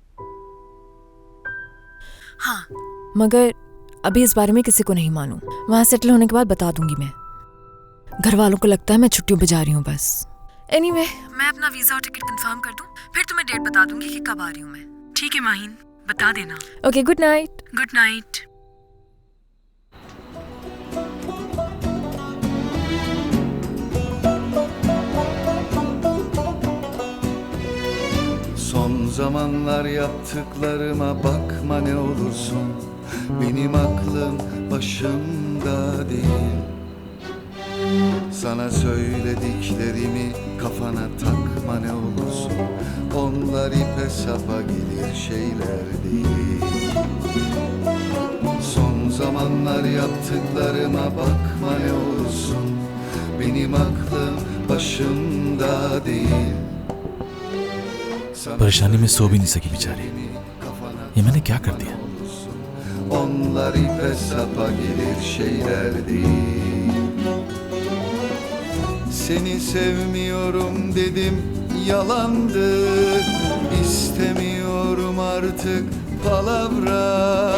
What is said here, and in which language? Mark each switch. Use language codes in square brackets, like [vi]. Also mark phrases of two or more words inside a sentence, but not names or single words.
[hi] हाँ, मगर अभी इस बारे में किसी को नहीं मालूम। वहाँ सेटल होने के बाद बता दूंगी मैं। घर वालों को लगता है मैं छुट्टियों पे जा रही हूँ बस। एनीवे, मैं अपना वीजा और टिकट कंफर्म कर दूं, फिर तुम्हें डेट बता दूंगी कि कब आ रही हूँ मैं। ठीक है माहीन, बता देना। [en] okay, good night. good night. [tr] Son zamanlar yaptıklarıma bakma ne olursun. Benim aklım başımda değil. Sana söylediklerimi kafana takma ne olursun. Onlar ipe sapa gelir şeyler değil. Son zamanlar yaptıklarıma bakma ne olursun. Benim aklım başımda değil. [hi] परेशानी में सो भी नहीं सकी बेचारी। ये मैंने क्या कर दिया? [tr] Onlar ipe sapa gelir şeyler değil. Seni sevmiyorum dedim, yalandı. İstemiyorum artık palavra.